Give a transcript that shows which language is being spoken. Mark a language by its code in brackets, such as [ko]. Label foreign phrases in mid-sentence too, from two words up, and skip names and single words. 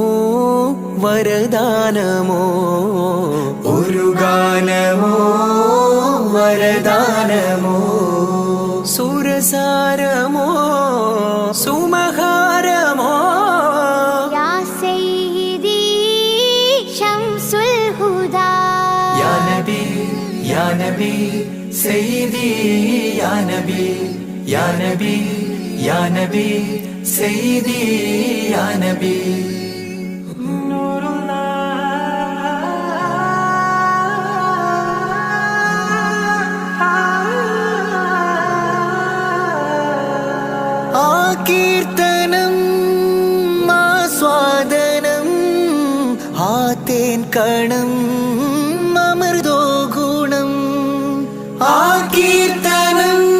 [ml] വരദാനമോ ഒരു ഗാനമോ വരദാനമോ സുരസാരമോ സുമഹാരമോ [ar] يا سيدي شمس الهدى يا نبي سيدي يا نبي يا نبي يا نبي سيدي يا نبي [ml] കീർത്തനം ആസ്വാദനം ആതേൻ കണം അമൃതോ ഗുണം ആ കീർത്തനം